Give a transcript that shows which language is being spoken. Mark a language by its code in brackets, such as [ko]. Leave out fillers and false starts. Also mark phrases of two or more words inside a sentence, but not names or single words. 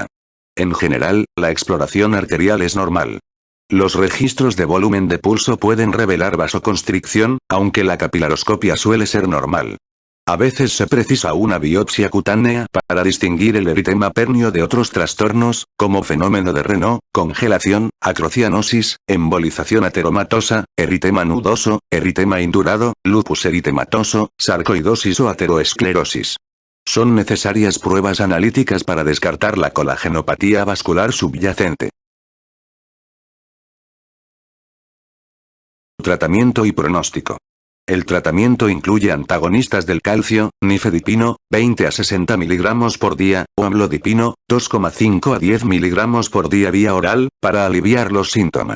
[es] En general, la exploración arterial es normal. Los registros de volumen de pulso pueden revelar vasoconstricción, aunque la capilaroscopia suele ser normal. A veces se precisa una biopsia cutánea para distinguir el eritema pernio de otros trastornos, como fenómeno de Raynaud, congelación, acrocianosis, embolización ateromatosa, eritema nudoso, eritema indurado, lupus eritematoso, sarcoidosis o ateroesclerosis. Son necesarias pruebas analíticas para descartar la colagenopatía vascular subyacente. Tratamiento y pronóstico. El tratamiento incluye antagonistas del calcio, nifedipino, 20 a 60 mg por día, o amlodipino, 2,5 a 10 mg por día vía oral, para aliviar los síntomas.